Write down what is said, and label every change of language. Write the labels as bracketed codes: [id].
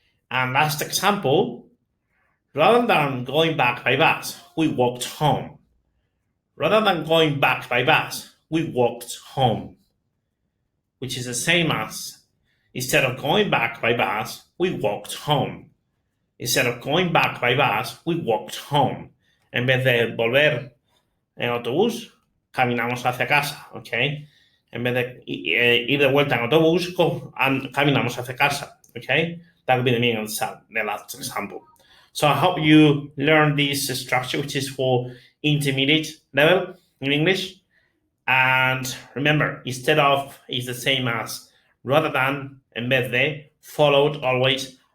[en] And last example, rather than going back by bus, we walked home. Rather than going back by bus, we walked home, which is the same as instead of going back by bus, we walked home. Instead of going back by bus, we walked home. [es] En vez de volver en autobús, caminamos hacia casa, okay? En vez de ir de vuelta en autobús, caminamos hacia casa, okay? [en] That would be the meaning of the last example. So I hope you learn this structure, which is for intermediate level in English. And remember, instead of is the same as rather than, [es] en vez de, [en] followed always